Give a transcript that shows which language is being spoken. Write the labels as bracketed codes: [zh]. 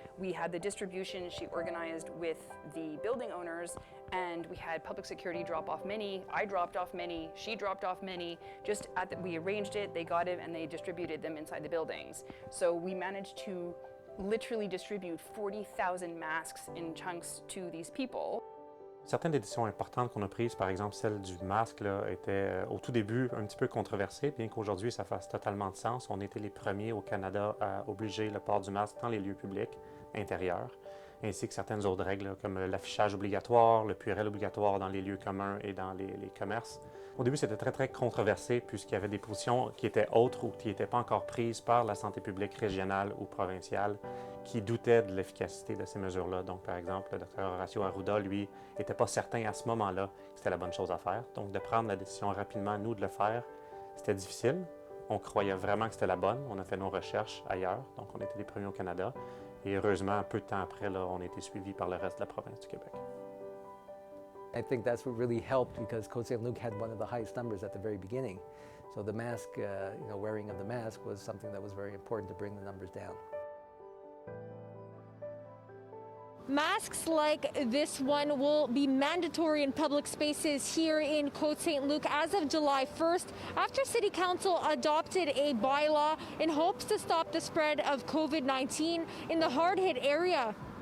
[en] We had the distribution she organized with the building owners, and we had public security drop off many. I dropped off many, she dropped off many. We arranged it, they got it, and they distributed them inside the buildings. So we managed to literally distribute 40,000 masks in chunks to these people. [fr] Certaines des décisions importantes qu'on a prises, par exemple celle du masque, là, étaient au tout début un petit peu controversée, bien qu'aujourd'hui ça fasse totalement de sens. On était les premiers au Canada à obliger le port du masque dans les lieux publics intérieurs, ainsi que certaines autres règles là, comme l'affichage obligatoire, le puérel obligatoire dans les lieux communs et dans les commerces. Au début, c'était très controversé puisqu'il y avait des positions qui étaient autres ou qui n'étaient pas encore prises par la santé publique régionale ou provinciale qui doutaient de l'efficacité de ces mesures-là. Donc, par exemple, le Dr Horacio Arruda, lui, n'était pas certain à ce moment-là que c'était la bonne chose à faire. Donc, de prendre la décision rapidement, nous, de le faire, c'était difficile. On croyait vraiment que c'était la bonne. On a fait nos recherches ailleurs. Donc, on était les premiers au Canada. Et heureusement, peu de temps après, là, on a été suivis par le reste de la province du Québec. [en] I think that's what really helped because Côte Saint-Luc had one of the highest numbers at the very beginning. So the mask, wearing of the mask was something that was very important to bring the numbers down. Masks like this one will be mandatory in public spaces here in Côte Saint-Luc as of July 1st, after City Council adopted a bylaw in hopes to stop the spread of COVID-19 in the hard-hit area.